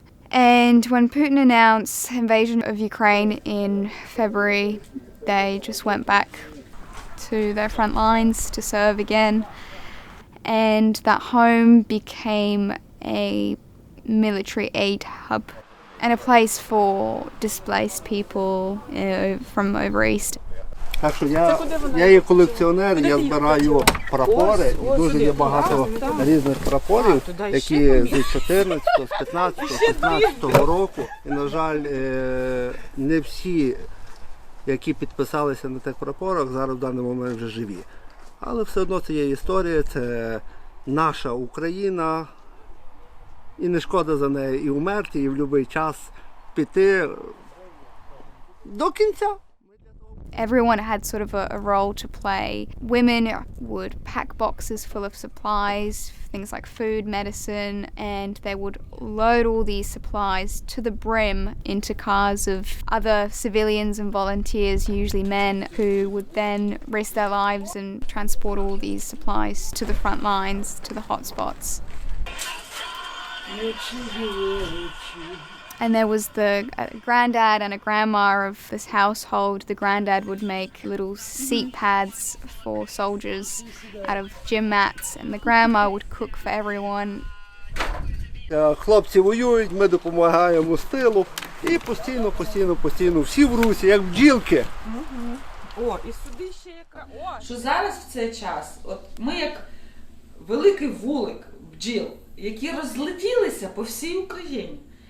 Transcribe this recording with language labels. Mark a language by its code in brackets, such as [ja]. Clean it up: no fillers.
[en] And when Putin announced invasion of Ukraine in February, they just went back to their front lines to serve again. And that home became a military aid hub and a place for displaced people from over east. [uk] Так що я є колекціонер, я збираю прапори, і дуже є багато різних прапорів, які з 14, з 15, 16 року. І, на жаль, не всі, які підписалися на тих прапорах, зараз в даний момент вже живі. Але все одно це є історія, це наша Україна, і не шкода за неї і умерти, і в будь-який час піти до кінця. [en] Everyone had sort of a role to play. Women would pack boxes full of supplies, things like food, medicine, and they would load all these supplies to the brim into cars of other civilians and volunteers, usually men, who would then risk their lives and transport all these supplies to the front lines, to the hotspots. And there was the granddad and a grandma of this household. The granddad would make little seat pads for soldiers out of gym mats, and the grandma would cook for everyone. [uk] Хлопці воюють, ми допомагаємо з тилу, і постійно всі в русі, як бджілки. О, і сюди ще яка. Що зараз в цей час, от ми як великий вулик бджіл, які розлетілися по всій Україні.